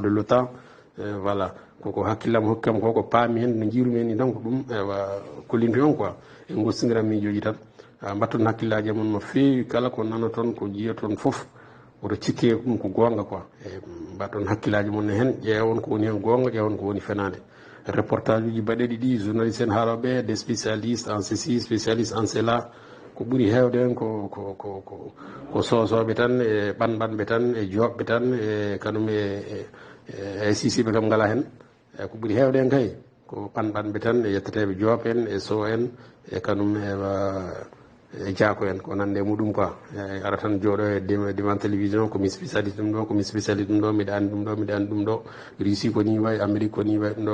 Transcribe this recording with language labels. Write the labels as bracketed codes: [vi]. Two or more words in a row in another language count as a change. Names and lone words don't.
[ff] de l'OTAN voilà koko hakkillam hokkam koko paami hen no jiirumi hen ni tan ko ɗum ewa kollinto on quoi e gostodiram miijoji tan mbatton hakkillaji mon no feewi kala ko nana toon ko jiya toon foof oto cikke ɗum ko gonga quoi e mbatton hakkillaji mon e hen ƴeewon ko woni hen gonga ƴeewon ko woni fenade reportage uji baɗeɗi ɗi journaliste en haaloɓe [fr] des spécialistes en ceci spécialiste en cela [ff] ko ɓuuri hewde hen ko sosoɓe tan e ɓanɓanɓe tan e joɓɓe tan e kanum e sisiɓe kam ngala hen ko ɓuuri hewde hen kay ko ɓanɓanɓe tan e yetteteɓe jooɓ en e so en e kanum e jaako en ko nande muɗum quoi ara tan jooɗo e [fr] devant télévision [ff] komi spécialiste ɗum ɗo komi spécialiste ɗum ɗo mbiɗa andi ɗum ɗo mbiɗa andi ɗum ɗo Russie ko ni wayi Amérique ko ni wayi ɗum